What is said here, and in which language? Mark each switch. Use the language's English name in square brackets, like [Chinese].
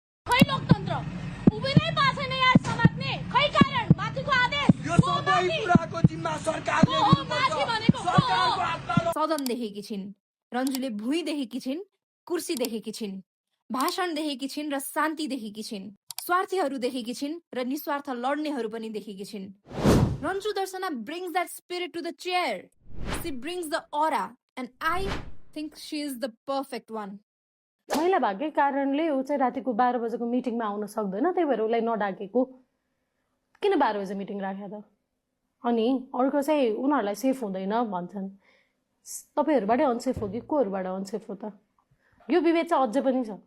[Nepali] खै लोकतन्त्र उभिनै पाएको छैन यार समात्ने, खै कारण माथिको आदेश यो सबै कुराको जिम्मा सरकारले लिनुपर्छ। सरकारको हातमा सदन देखेकी छिन्। रन्जुले भुइँ देखेकी छिन्, कुर्सी देखेकी छिन्, भाषण देखेकी छिन् र शान्ति देखेकी छिन्, स्वार्थीहरू देखेकी छिन् र निस्वार्थ लड्नेहरू पनि देखेकी छिन्। [English] Ranju Darshana brings that spirit to the chair. She brings the aura and I think she is the perfect one. [Nepali] महिला भाग्य कारणले ऊ चाहिँ रातिको 12 बजेको मिटिङमा आउन सक्दैन, त्यही भएर उसलाई नडाकेको। किन 12 बजे मिटिङ राख्या त? अनि अर्को चाहिँ उनीहरूलाई सेफ हुँदैन भन्छन्। तपाईहरुबाटै अनसेफ हो कि कोहरुबाट अनसेफ हो त? यो विभेद चाहिँ अझै पनि छ।